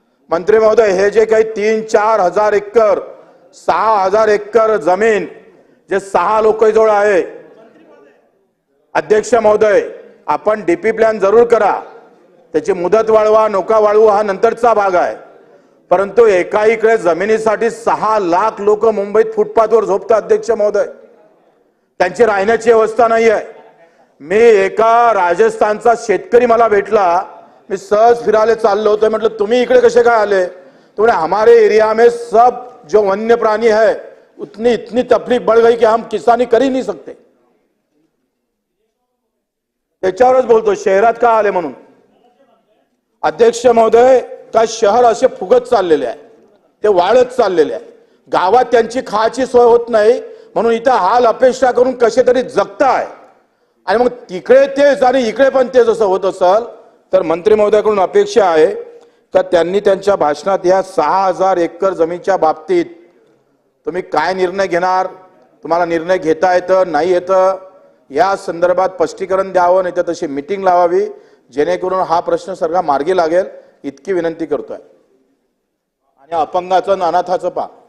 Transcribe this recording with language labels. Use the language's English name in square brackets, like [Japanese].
[Marathi] मंत्री महोदय, हे जे काही 3-4 हजार एकर, 6,000 एकर जमीन जे 6 लोकांजवळ आहे, अध्यक्ष महोदय आपण डीपी प्लॅन जरूर करा, त्याची मुदत वाढवा नोका वाढवा हा नंतरचा भाग आहे, परंतु एका इकडे जमिनीसाठी 6 लाख लोक मुंबईत फुटपाथवर झोपतात अध्यक्ष महोदय, त्यांची राहण्याची व्यवस्था नाही आहे। मी एका राजस्थानचा शेतकरी मला भेटला, मी सहज फिरायला चाललो होतो, म्हटलं तुम्ही इकडे कसे काय आले? [Hindi] तो बोले हमारे एरिया में सब जो वन्य प्राणी है उतनी इतनी तकलीफ बढ़ गई कि हम किसानी कर ही नहीं सकते। [Marathi] त्याच्यावरच बोलतो शहरात का आले म्हणून। अध्यक्ष महोदय, का शहर असे फुगत चाललेले आहे, ते वाढत चाललेले आहे. गावात त्यांची खायची सोय होत नाही म्हणून इथं हाल अपेक्षा करून कसे तरी जगताय. आणि मग तिकडे तेच आणि इकडे पण तेच असं होत असेल तर मंत्री महोदयाकडून अपेक्षा आहे का त्यांनी त्यांच्या भाषणात या 6000 एकर जमीनच्या बाबतीत तुम्ही काय निर्णय घेणार, तुम्हाला निर्णय घेता येतं नाही येतं या संदर्भात स्पष्टीकरण द्यावं, नाही तर तशी मीटिंग लावावी जेणेकरून हा प्रश्न सर्व मार्गी लागेल इतकी विनंती करतोय. आणि अपंगाचं आणि अनाथाचं पहा.